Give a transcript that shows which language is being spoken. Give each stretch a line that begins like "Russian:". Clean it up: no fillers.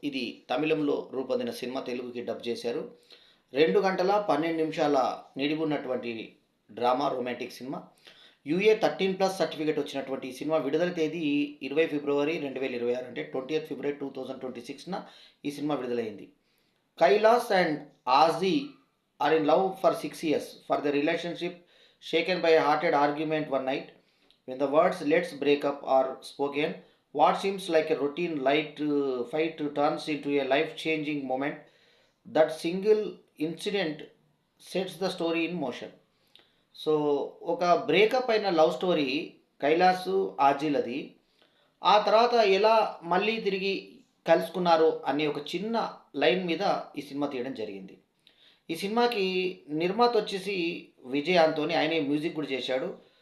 Telugu: ఇది తమిళంలో రూపొందిన సినిమా తెలుగుకి డబ్ చేశారు. 2 గంటల 12 నిమిషాల నిడివున్నటువంటి drama romantic cinema. UA 13+ certificate వచ్చినటువంటి ఈ సినిమా విడుదల తేదీ 20 ఫిబ్రవరి 2026 అంటే 20 ఫిబ్రవరి 2026న ఈ సినిమా విడుదలైంది.
English: Kailas and Aaji are in love for 6 years. For the relationship shaken by a heated argument one night, when the words "let's break up" are spoken, what seems like a routine light fight turns into a life-changing moment. That single incident sets the story in motion.
Telugu: So ఒక breakup అయిన love story Kailasu ఆజీలది. ఆ తర్వాత ఎలా మళ్ళీ తిరిగి కలుసుకున్నారు అనే ఒక చిన్న లైన్ మీద ఈ సినిమా తీయడం జరిగింది. ఈ సినిమాకి నిర్మాత వచ్చేసి విజయ్ ఆంటోనీ, ఆయనే మ్యూజిక్ కూడా చేశాడు.